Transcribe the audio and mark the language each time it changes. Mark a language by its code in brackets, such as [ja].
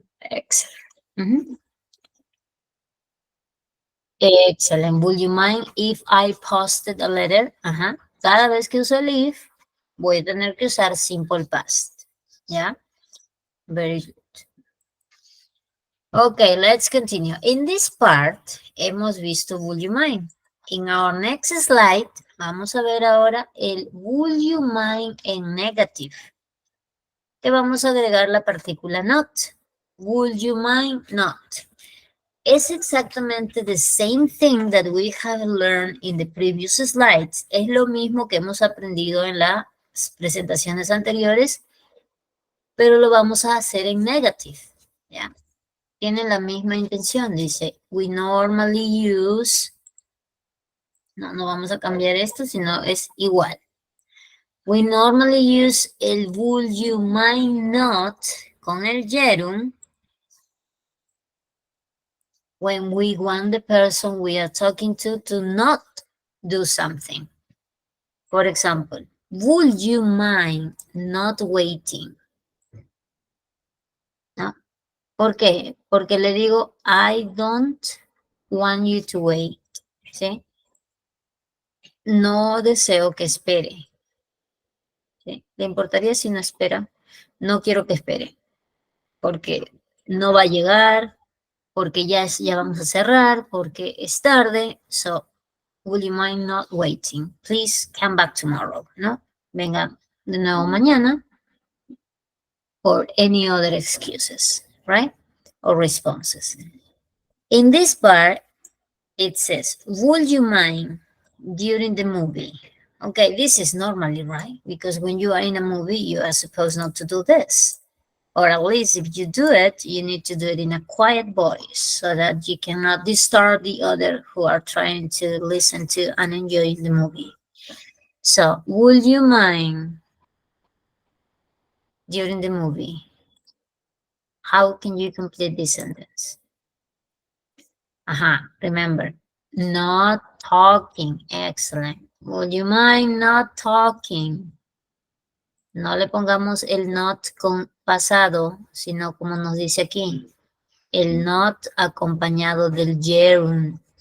[en] Excellent. Excellent. Would you mind if I posted a letter? Ajá. [es] Cada vez que uso el if, voy a tener que usar simple past. [en] ¿Ya? Very good. Okay, let's continue. In this part, [es] hemos visto [en] would you mind. In our next slide, [es] vamos a ver ahora el [en] would you mind en negative. [es] Que vamos a agregar la partícula not. [en] Would you mind not? [es] Es exactamente [en] the same thing that we have learned in the previous slides. [es] Es lo mismo que hemos aprendido en las presentaciones anteriores, pero lo vamos a hacer en negative, ¿ya? Tienen la misma intención, dice, [en] we normally use, [es] no vamos a cambiar esto, sino es igual. [en] We normally use el would you mind not con el gerund when we want the person we are talking to not do something. For example, would you mind not waiting? [es] ¿No? ¿Por qué? Porque le digo, [en] I don't want you to wait. [es] ¿Sí? No deseo que espere. ¿Sí? ¿Le importaría si no espera? No quiero que espere. Porque no va a llegar, porque ya vamos a cerrar, porque es tarde. [en] So, would you mind not waiting? Please come back tomorrow, ¿no? [es] Venga de nuevo mañana. [en] Or any other excuses, right? Or responses. In this part, it says, would you mind during the movie? Okay, this is normally, right? Because when you are in a movie, you are supposed not to do this. Or at least if you do it, you need to do it in a quiet voice so that you cannot disturb the other who are trying to listen to and enjoy the movie. So, would you mind during the movie? How can you complete this sentence? Remember, not talking. Excellent. Would you mind not talking? [es] No le pongamos el not con pasado, sino como nos dice aquí, el not acompañado del gerund.